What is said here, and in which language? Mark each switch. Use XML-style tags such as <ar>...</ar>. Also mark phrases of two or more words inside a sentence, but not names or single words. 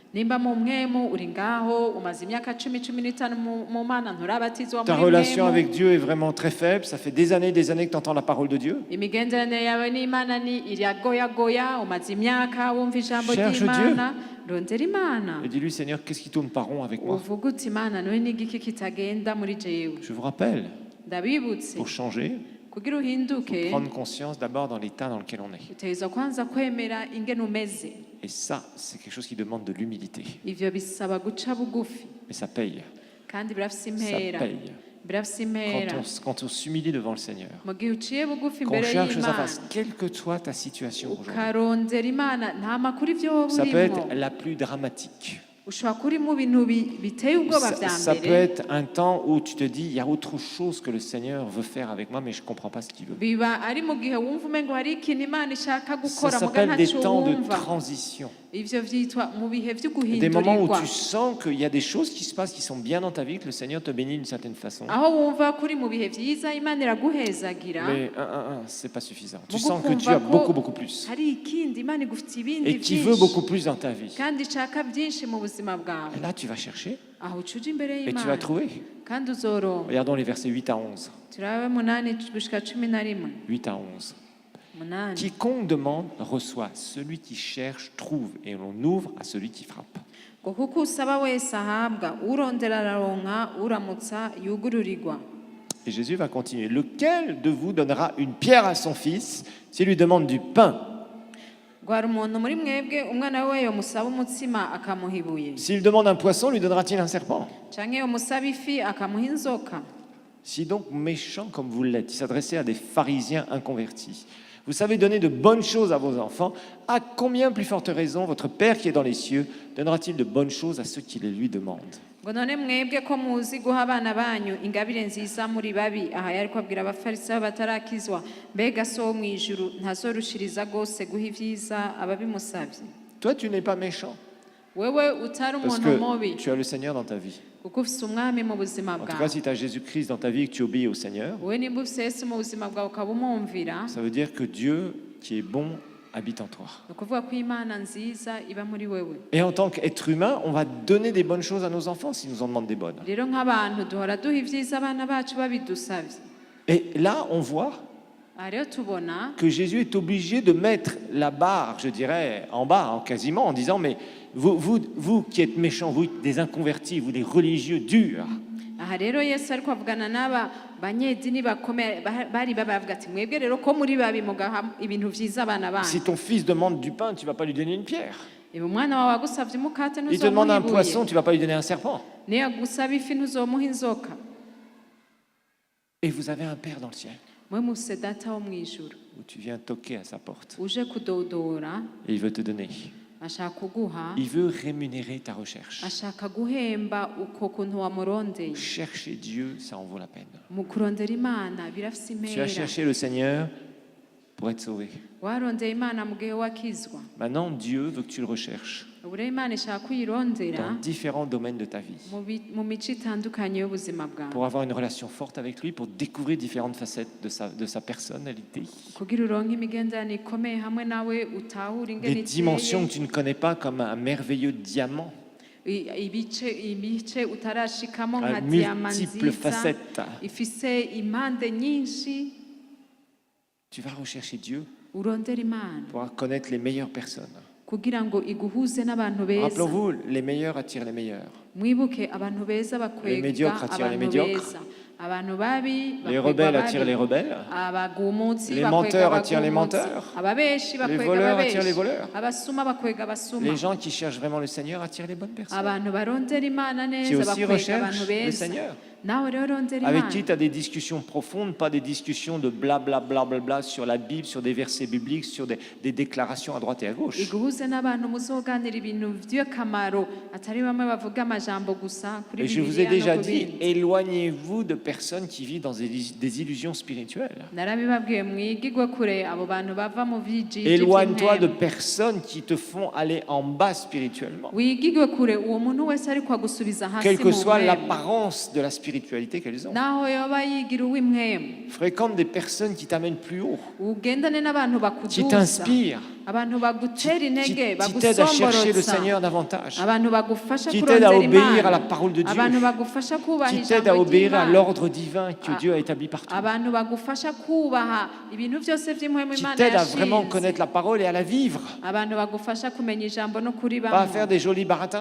<fr>Ta relation avec Dieu est vraiment très faible, ça fait des années que tu entends la parole de Dieu. Cherche Dieu. Et dis-lui, Seigneur, qu'est-ce qui tourne pas rond avec moi? Je vous rappelle, pour changer,</fr> <rn>kugira uhinduke</rn> <fr>prendre conscience d'abord dans l'état dans lequel on est.</fr> <rn>utegerezwa kwanza kwemera ingene umeze.</rn> <fr>Et ça, c'est quelque chose qui demande de l'humilité.</fr> <rn>Ivyo bisaba guca bugufi</rn> <fr>Mais ça paye.</fr> <rn>kandi birafise</rn> <fr>Ça</fr> <rn>impera.</rn> <fr>paye.</fr> <rn>Birafise impera.</rn> <fr>Quand on s'humilie devant le Seigneur,</fr> <rn>Mu gihe uciye bugufi</rn> <fr>qu'on</fr> <rn>imbere</rn> <fr>cherche sa</fr> <rn>y'Imana</rn> <fr>face, quelle que soit ta situation aujourd'hui,</fr> <rn>ukarondera Imana nta makuru ivyo woba</rn> <fr>ça peut</fr> <rn>urimwo.</rn> <fr>être la plus dramatique.</fr> <rn>Ushobora kuri mu bintu biteye ubwoba vya</rn> <fr>Ça peut</fr> <rn>mbere.</rn> <fr>être un temps où tu te dis, il y a autre chose que le Seigneur veut faire avec moi, mais je ne comprends pas ce qu'il veut.</fr> <rn>Biba ari mu gihe wumva umengo hari ikintu Imana ishaka</rn> <fr>Ça</fr> <rn>gukora muga</rn> <fr>s'appelle des</fr> <rn>ntaco</rn> <fr>temps de</fr> <rn>wumva.</rn> <fr>transition.</fr> <rn>Ivyo vyitwa mu bihe vyo</rn> <fr>Des moments où</fr> <rn>guhindurirwa.</rn> <fr>tu sens qu'il y a des choses qui se passent qui sont bien dans ta vie, que le Seigneur te bénit d'une certaine façon.</fr> <rn>Aho wumva kuri mu bihe vyiza Imana iraguhezagira.</rn> <fr>Mais c'est pas suffisant. Tu</fr> <rn>Mugu</rn> <fr>sens que tu</fr> <rn>kumva</rn> <fr>as</fr> <rn>ko</rn> <fr>beaucoup plus.</fr> <rn>hari ikindi Imana igufitiye ibindi</rn> <fr>Et qui veut beaucoup plus dans ta vie.</fr> <rn>kandi ishaka byinshi mu buzima bwawe.</rn> <fr>Et là, tu vas chercher</fr> <rn>Aho ucuja imbere</rn> <fr>et tu vas</fr> <rn>y'Imana</rn> <fr>trouver.</fr> <rn>kandi uzoronka.</rn> <fr>Regardons les versets 8 à 11.</fr> <rn>Turabe 8 gushika 11.</rn> <fr>8 à 11. 8. Quiconque demande reçoit, celui qui cherche trouve, et l'on ouvre à celui qui frappe.</fr> <rn>Ngo kuko usaba wese ahabwa, urondera araronka, uramutsa yugururirwa.</rn> <fr>Et Jésus va continuer. Lequel de vous donnera une pierre à son fils s'il lui demande du pain?</fr> <rn>Ngo hari umuntu muri mwebwe umwana we yomusaba umutsima akamuha ibuye,</rn> <fr>S'il demande un poisson, lui donnera-t-il un serpent?</fr> <rn>canke yomusaba ifi akamuha inzoka?</rn> <fr>Si donc méchant comme vous l'êtes, il s'adressait à des pharisiens inconvertis, vous savez donner de bonnes choses à vos enfants, à combien plus forte raison votre Père qui est dans les cieux donnera-t-il de bonnes choses à ceux qui les lui demandent?</fr> <rn>Ngo none mwebwe ko muzi guha abana banyu ingabire nziza muri babi, aha yariko abwira abafarisayo batarakizwa, mbega so wo mw'ijuru ntazorushiriza gose guha ivyiza ababimusavye?</rn> <fr>Toi, tu n'es pas méchant</fr> <rn>Wewe utari</rn> <fr>parce</fr> <rn>umuntu mubi</rn> <fr>que tu as le Seigneur dans ta vie.</fr> <rn>kuko ufise umwami mu buzima</rn> <fr>En tout cas,</fr> <rn>bwawe.</rn> <fr>si tu as Jésus-Christ dans ta vie et que tu obéis au Seigneur,</fr> <rn>Wewe nimba ufise Yesu mu buzima bwawe ukaba umwumvira,</rn> <fr>ça veut dire que Dieu, qui est bon, habite en toi.</fr> <rn>ni ukuvuga ko Imana nziza iba muri wewe.</rn> <fr>Et en tant qu'être humain, on va donner des bonnes choses à nos enfants s'ils nous en demandent des bonnes.</fr> <rn>Rero nk'abantu duhora duha ivyiza abana bacu babidusavye.</rn> <fr>Et là, on voit</fr> <rn>Aha rero tubona</rn> <fr>que Jésus est obligé de mettre la barre, je dirais, en bas, quasiment, en disant, mais vous qui êtes méchants, vous des inconvertis, vous des religieux durs,</fr> <rn>aha rero Yesu ariko avugana n'aba banyedini bakomeye bari babavuga ati mwebwe rero ko muri babi mugaha ibintu vyiza abana</rn> <fr>si</fr> <rn>banyu.</rn> <fr>ton fils demande du pain, tu ne vas pas lui donner une pierre.</fr> <rn>Ibi umwana wawe agusavye umukate</rn> <fr>Il te demande</fr> <rn>ntuzomuha</rn> <fr>un poisson,</fr> <rn>ibuye,</rn> <fr>tu ne vas pas lui donner un serpent.</fr> <rn>niyo agusaba ifi ntuzomuha inzoka.</rn> <fr>Et vous avez un Père dans le ciel,</fr> <rn>Mwe mufise data wo mw'ijuru</rn> <fr>où tu viens toquer à sa porte,</fr> <rn>uje kudodora,</rn> <fr>et il veut te donner.</fr> <rn>ashaka kuguha,</rn> <fr>Il veut rémunérer ta recherche.</fr> <rn>ashaka guhemba uko kuntu wamurondeye.</rn> <fr>Chercher Dieu, ça en vaut la peine.</fr> <rn>Mu kurondera Imana birafise</rn> <fr>Tu as</fr> <rn>impera.</rn> <fr>cherché le Seigneur pour être sauvé.</fr> <rn>Warondeye Imana mu gihe wakizwa.</rn> <fr>Maintenant, Dieu veut que tu le recherches</fr> <rn>Ubu rero Imana ishaka kuyirondera</rn> <fr>dans différents domaines de ta vie,</fr> <rn>mu mico itandukanye y'ubuzima bwawe,</rn> <fr>pour avoir une relation forte avec lui, pour découvrir différentes facettes de sa personnalité,</fr> <rn>kugira uronke imigenderanire ikomeye hamwe nawe utahura ingene</rn> <fr>des dimensions</fr> <rn>iteye,</rn> <fr>que tu ne connais pas, comme un merveilleux diamant,</fr> <rn>ibice utarashikamo</rn> <fr>à</fr> <rn>nka diyama</rn> <fr>multiples</fr> <rn>nziza</rn> <fr>facettes.</fr> <rn>ifise impande nyinshi.</rn> <fr>Tu vas rechercher Dieu</fr> <rn>Urondera Imana</rn> <fr>pour connaître les meilleures personnes.</fr> <rn>kugira ngo iguhuze n'abantu beza.</rn> <fr>Rappelons-vous, les meilleurs attirent les meilleurs.</fr> <rn>Mwibuke abantu beza</rn> <fr>Les</fr> <rn>bakwega</rn> <fr>médiocres attirent les</fr> <rn>abantu</rn> <fr>médiocres.</fr> <rn>beza, abantu babi</rn> <fr>Les</fr> <rn>bakwega</rn> <fr>rebelles</fr> <rn>ababi.</rn> <fr>attirent les rebelles.</fr> <rn>Abagumutsi</rn> <fr>Les</fr> <rn>bakwega</rn> <fr>menteurs attirent les</fr> <rn>abagumutsi.</rn> <fr>menteurs.</fr> <rn>Ababeshi</rn> <fr>Les</fr> <rn>bakwega</rn> <fr>voleurs</fr> <rn>ababeshi.</rn> <fr>attirent les voleurs.</fr> <rn>Abasuma bakwega abasuma.</rn> <fr>Les gens qui cherchent vraiment le Seigneur attirent les bonnes personnes.</fr> <rn>Abantu barondera Imana</rn> <fr>Qui</fr> <rn>neza</rn> <fr>aussi</fr> <rn>bakwega</rn> <fr>recherchent</fr> <rn>abantu</rn> <fr>le</fr> <rn>beza.</rn> <fr>Seigneur.</fr> <rn>Nawe rero rondera</rn> <fr>Avec</fr> <rn>Imana.</rn> <fr>qui tu as des discussions profondes, pas des discussions de blablabla sur la Bible, sur des versets bibliques, sur des déclarations à droite et à gauche.</fr> <rn>Iguhuze n'abantu muzoganira ibintu by'akamaro atari bamwe bavuga amajambo gusa kuri</rn> <fr>Et je vous ai</fr> <rn>Bibiliya</rn> <fr>déjà</fr> <rn>no ku</rn> <fr>dit,</fr> <rn>bindi.</rn> <fr>éloignez-vous de personnes qui vivent dans des illusions spirituelles.</fr> <rn>Narabibabwiye mwigigwe kure abo bantu bava mu vyijiji</rn> <fr>Éloigne-toi de</fr> <rn>vy'impwemu.</rn> <fr>personnes qui te font aller en bas spirituellement.</fr> <rn>Wigigwe kure uwo muntu wese ariko agusubiza hasi</rn> <fr>Quelle que</fr> <rn>mu</rn> <fr>soit</fr> <rn>mpwemu.</rn> <fr>l'apparence de la spiritualité qu'elles ont.</fr> <rn>Naho yoba yigira uw'impwemu,</rn> <fr>Fréquente des personnes qui t'amènent plus haut,</fr> <rn>ugendane n'abantu</rn> <fr>qui</fr> <rn>bakuduza,</rn> <fr>t'inspirent, qui t'aident à chercher le Seigneur davantage, qui t'aident à obéir à la parole de Dieu, qui t'aident à obéir à l'ordre divin que Dieu a établi partout, qui t'aident à vraiment connaître la parole et à la vivre, pas à faire des jolis baratins.</fr>